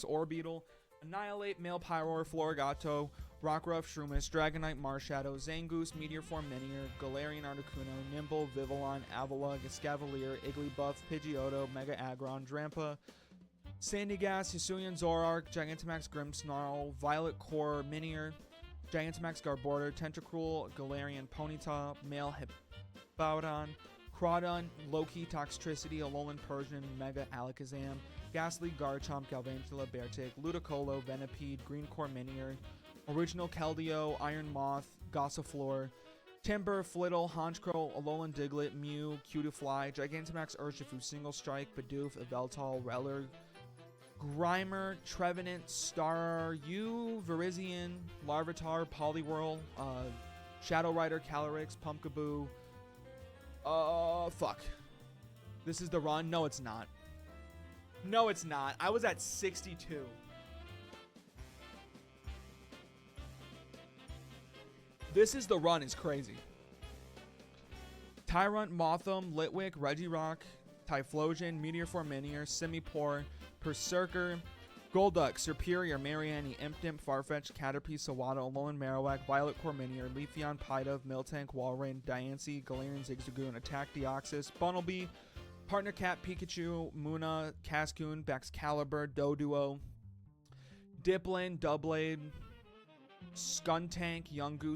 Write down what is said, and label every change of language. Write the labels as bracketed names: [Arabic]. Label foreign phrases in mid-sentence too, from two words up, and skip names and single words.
[English] Orbeetle, Annihilate, Male Pyroar, Florigato, Rockruff, Shroomish, Dragonite, Marshadow, Zangoose, Meteor Form Minior, Galarian Articuno, Nimble, Vivillon, Avalugg, Escavalier, Igglybuff, Pidgeotto, Mega Aggron, Drampa, Sandygast, Hisuian, Zoroark, Gigantamax, Grimmsnarl, Violet Core, Minior, Gigantamax, Garbodor, Tentacruel, Galarian Ponyta, Male Hippowdon, Crawdon, Loki, Toxtricity, Alolan Persian, Mega Alakazam, Ghastly, Garchomp, Galvantula, Beartic, Ludicolo, Venipede, Green Core Minior, Original Keldeo, Iron Moth, Gossifleur, Timber, Flittle, Honchkrow, Alolan Diglett, Mew, Cutiefly, Gigantamax, Urshifu, Single Strike, Bidoof, Yveltal, Reller, Grimer, Trevenant, Staryu, Virizion, Larvitar, Poliwhirl, Shadow Rider, Calyrex, Pumpkaboo. Fuck. This is the run? No, it's not. No, it's not. I was at 62. This is the run is crazy. Tyrant, Motham, Litwick, Regirock, Typhlosion, Meteorform Minior, Simipour, Berserker, Golduck, Superior, Mariani, Impidimp, Farfetch, Caterpie, Sawada, Alolan Marowak, Violet Corminior, Leafeon, Pidove, Miltank, Walrein, Diancie, Galarian, Zigzagoon, Attack, Deoxys, Bunnelby, Partner Cat, Pikachu, Muna, Cascoon, Baxcalibur, Doduo, Dipplin, Doublade, Skuntank, Young Goose,